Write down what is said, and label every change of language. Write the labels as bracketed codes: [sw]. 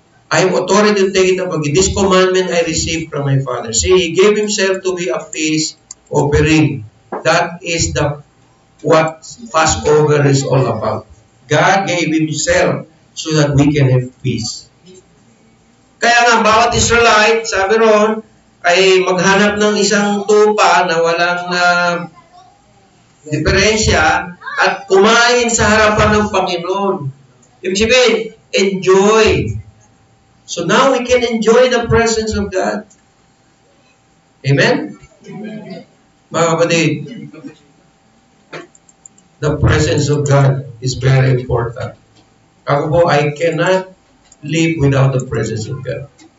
[en] I have authority to take it up again. This commandment I received from my Father. See, He gave Himself to be a peace offering. That is what Passover is all about. God gave Himself so that we can have peace. [tl] Kaya nga, bawat Israelite, sabi ron, ay maghanap ng isang tupa na walang diferensya at kumain sa harapan ng Panginoon. Ibig sabihin, enjoy. [en] So now we can enjoy the presence of God. Amen? [tl] Mga kapatid, [en] the presence of God is very important. [tl] Ako po, [en] I cannot live without the presence of God.